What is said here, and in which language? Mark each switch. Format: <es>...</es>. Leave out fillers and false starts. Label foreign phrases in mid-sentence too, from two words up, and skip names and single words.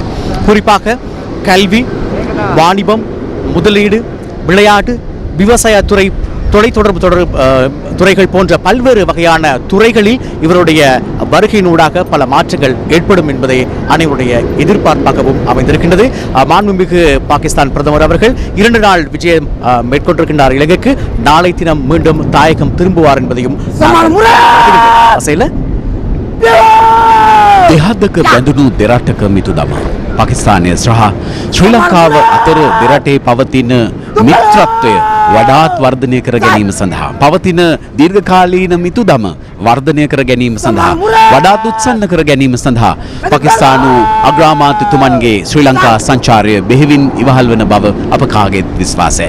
<ta>குறிப்பாக கல்வி, வாணிபம், முதலீடு, விளையாட்டு, விவசாயத்துறை தொலைத்தொடர்பு துறைகள் போன்ற பல்வேறு வகையான துறைகளில் இவருடைய வருகையினூடாக பல மாற்றங்கள் ஏற்படும் என்பதை அனைவருடைய எதிர்பார்ப்பாகவும் அமைந்திருக்கின்றது. மாண்புமிகு பாகிஸ்தான் பிரதமர் அவர்கள் 2 நாள் விஜயம் மேற்கொண்டிருக்கின்றார் இலங்கைக்கு. நாளை தினம் மீண்டும் தாயகம் திரும்புவார் என்பதையும்</ta> <si>දෙහදක බැඳුණු දෙරටක මිතුදම පාකිස්තානය සහ ශ්‍රී ලංකාව අතර දෙරටේ පවතින මිත්‍රත්වය වඩාත් වර්ධනය කර ගැනීම සඳහා පවතින දීර්ඝකාලීන මිතුදම වර්ධනය කර ගැනීම සඳහා වඩාත් උත්සන්න කර ගැනීම සඳහා පාකිස්තානු අග්‍රාමාත්‍යතුමන්ගේ ශ්‍රී ලංකා සංචාරය බෙහෙවින් ඉවහල් වන බව අප කාගේත් විශ්වාසයයි.</si>